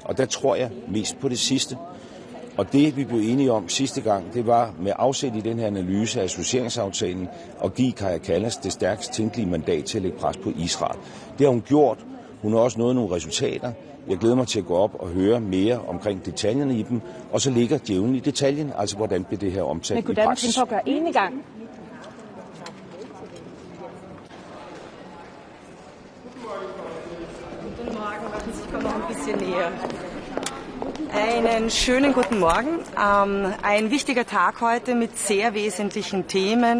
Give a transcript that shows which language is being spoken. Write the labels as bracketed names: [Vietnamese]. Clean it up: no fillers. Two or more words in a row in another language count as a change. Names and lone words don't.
[Danish] Og der tror jeg mest på det sidste. Og det, vi blev enige om sidste gang, det var med afsæt i den her analyse af associeringsaftalen at give Kaja Kallas det stærkest tænkelige mandat til at lægge pres på Israel. Det har hun gjort. Hun har også nået nogle resultater. Jeg glæder mig til at gå op og høre mere omkring detaljerne i dem, og så ligger djævlen i detaljen, altså hvordan bliver det her omtalt i praksis. Men kunne Danmark tænke på at gøre enegang? [German] Guten Morgen, warten Sie, ich komme noch ein bisschen näher. Einen schönen guten Morgen. Ein wichtiger Tag heute mit sehr wesentlichen Themen.